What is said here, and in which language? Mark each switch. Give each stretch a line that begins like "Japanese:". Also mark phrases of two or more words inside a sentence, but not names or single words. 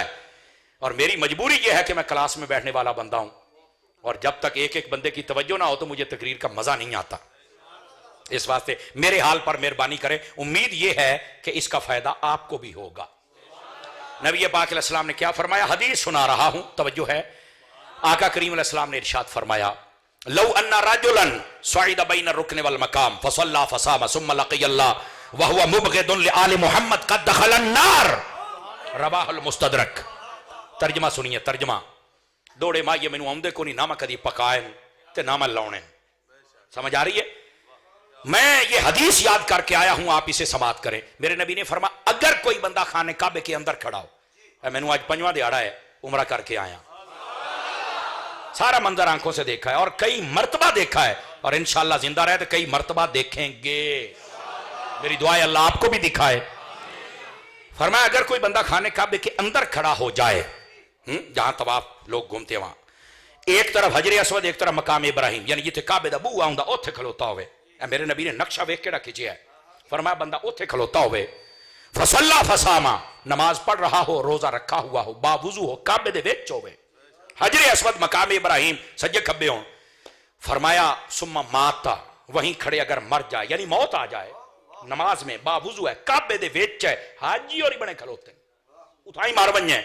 Urdu: اور میری مجبوری یہ ہے کہ میں کلاس میں بیٹھنے والا بندہ ہوں, اور جب تک ایک ایک بندے کی توجہ نہ ہو تو مجھے تقریر کا مزہ نہیں آتا. اس واسطے میرے حال پر مہربانی کریں. امید یہ ہے کہ اس کا فائدہ آپ کو بھی ہوگا. نبی پاک علیہ السلام نے کیا فرمایا؟ حدیث سنا رہا ہوں, توجہ ہے. آقا کریم علیہ السلام نے ارشاد فرمایا
Arabic: لو ان رجلا صعد بین الرکن والمقام فصلى فصام ثم لقي الله وهو مبغض لآل محمد قد دخل النار. رواه المستدرک.
Urdu: ترجمہ سنیے, ترجمہ.
Punjabi: دوڑے مائیے مینوں آمدے کو نہیں, نہ میں کدی پکائے تے نہ میں لاؤنے.
Urdu: سمجھ آ رہی ہے؟ میں یہ حدیث یاد کر کے آیا ہوں, آپ اسے سماعت کریں. میرے نبی نے فرمایا اگر کوئی بندہ خانے کعبے کے اندر کھڑا ہو,
Punjabi: مینوں آج 5واں دیہڑا ہے,
Urdu: عمرہ کر کے آیا, سارا منظر آنکھوں سے دیکھا ہے اور کئی مرتبہ دیکھا ہے, اور انشاءاللہ زندہ رہے تو کئی مرتبہ دیکھیں گے. میری دعا ہے اللہ آپ کو بھی دکھائے. فرمایا اگر کوئی بندہ خانے کعبے کے اندر کھڑا ہو جائے, جہاں طواف لوگ گھومتے وہاں, ایک طرف حجر اسود ایک طرف مقام ابراہیم, یعنی
Punjabi: جتھے کعبے دا بو آوندا اوتھے کھلوتا ہوئے. میرے نبی نے نقشہ ویکھ کے کھچیا ہے. فرمایا بندہ اوتھے کھلوتا ہوئے,
Arabic: فصلا فصاما,
Urdu: نماز پڑھ رہا ہو, روزہ رکھا ہوا ہو, باوضو ہو,
Punjabi: کعبے دے وچ ہوئے, حجر اسود مقام ابراہیم سجے کھبے ہوں.
Urdu: فرمایا
Arabic: ثم ماتا,
Urdu: وہیں کھڑے اگر مر جائے, یعنی موت آ جائے, نماز میں باوضو ہے,
Punjabi: کعبے دے وچ ہے, حاجی اور بنے کھلوتے اٹھائی مار بنیں.